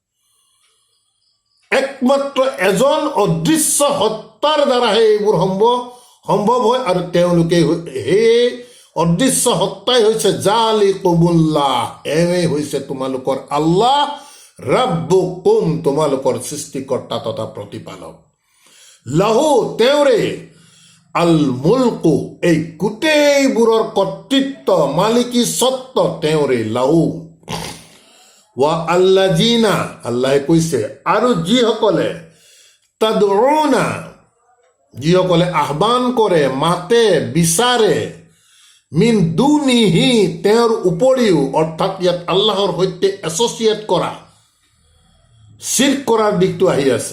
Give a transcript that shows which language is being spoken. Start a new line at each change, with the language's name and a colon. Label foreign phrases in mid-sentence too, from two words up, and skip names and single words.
Assamese: একমাত্ৰ এজন অদৃশ্য সত্তাৰ দ্বাৰাহে এইবোৰ সম্ভৱ হয়, আৰু তেওঁলোকে সেই অদৃশ্য সত্তাই হৈছে জালিকুমুল্লাহ, এওঁৱেই হৈছে তোমালোকৰ আল্লাহ, ৰাব্বুকুম, তোমালোকৰ সৃষ্টিকৰ্তা তথা প্ৰতিপালক।
Arabic: له, তেওঁৰে, الملك,
Assamese: এই গোটেইবোৰৰ কৰ্তৃত্ব, মালিকী স্বত্ব তেওঁৰে, লাহু।
Arabic: والذين,
Assamese: আল্লাহে কৈছে, আৰু যিসকলে, তাদউনা, যিসকলে আহ্বান কৰে, মাতে, বিচাৰে,
Arabic: من دونه,
Assamese: তেওঁৰ উপৰিও, অৰ্থাৎ ইয়াত আল্লাহৰ সৈতে এছ'চিয়েট কৰা, শিৰক কৰাৰ দিশটো আহি আছে।